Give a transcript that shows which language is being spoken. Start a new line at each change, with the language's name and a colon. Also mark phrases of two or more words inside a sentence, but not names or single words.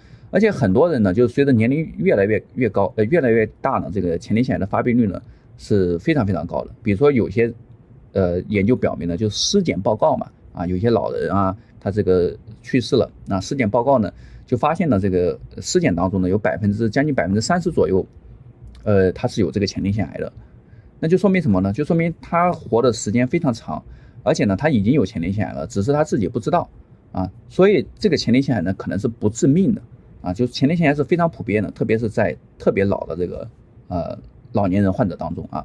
Chinese: 而且很多人呢，就是隨着年齡越來越高，越來越大呢，這個前列腺癌的發病率呢是非常非常高的。比如說有些研究表明呢，就屍檢報告嘛，啊，有些老人啊，他這個去世了，那屍檢報告呢就發現了這個屍檢當中呢有將近30% 左右，他是有這個前列腺癌的。那就說明什麼呢？就說明他活的時間非常長，而且呢他已經有前列腺癌了，只是他自己不知道啊。所以這個前列腺癌呢可能是不致命的啊，就前列腺癌是非常普遍的，特別是在特別老的這個老年人患者當中啊。